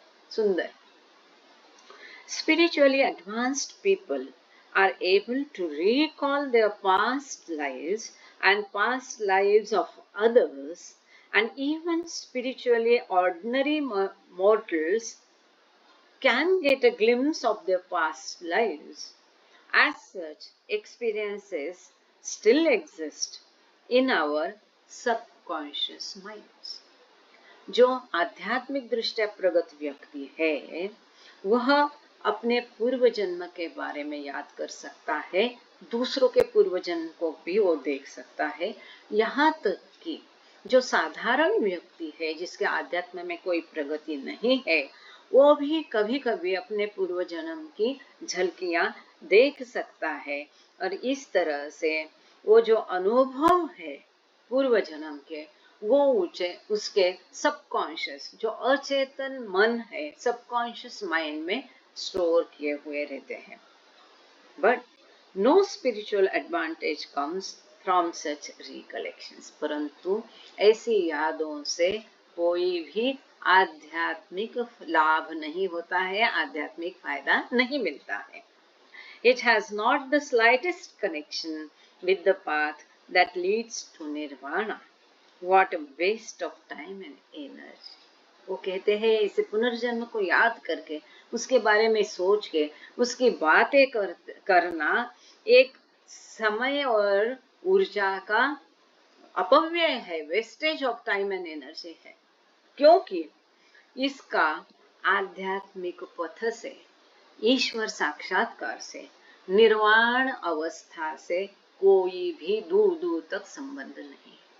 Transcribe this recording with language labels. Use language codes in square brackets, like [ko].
[hi] सुंदर। [en] Spiritually advanced people are able to recall their past lives and past lives of others, and even spiritually ordinary mortals can get a glimpse of their past lives. As such, experiences still exist in our subconscious minds. [hi] जो आध्यात्मिक दृष्टि प्रगत व्यक्ति है, वह अपने पूर्व जन्म के बारे में याद कर सकता है, दूसरों के पूर्व जन्म को भी वो देख सकता है। यहाँ तक कि जो साधारण व्यक्ति है, जिसके आध्यात्म में कोई प्रगति नहीं है, वो भी कभी कभी अपने पूर्व जन्म की झलकियां देख सकता है, और इस तरह से वो जो अनुभव है पूर्व जन्म के, वो उसके सबकॉन्शियस, जो अचेतन मन है, सबकॉन्शियस माइंड में स्टोर किए हुए रहते हैं। [en] but no spiritual advantage comes from such recollections, [hi] परंतु ऐसी यादों से कोई भी आध्यात्मिक लाभ नहीं होता है, आध्यात्मिक फायदा नहीं मिलता है। [en] It has not the slightest connection with the path that leads to nirvana. What a waste of time and energy. [hi] वो कहते हैं इसे पुनर्जन्म को याद करके, उसके बारे में सोच के, उसकी बातें करना एक समय और ऊर्जा का अपव्यय है, [en] wastage of time and energy [hi] है, क्योंकि इसका आध्यात्मिक पथ से, ईश्वर साक्षात्कार से, निर्वाण अवस्था से कोई भी दूर दूर तक संबंध नहीं।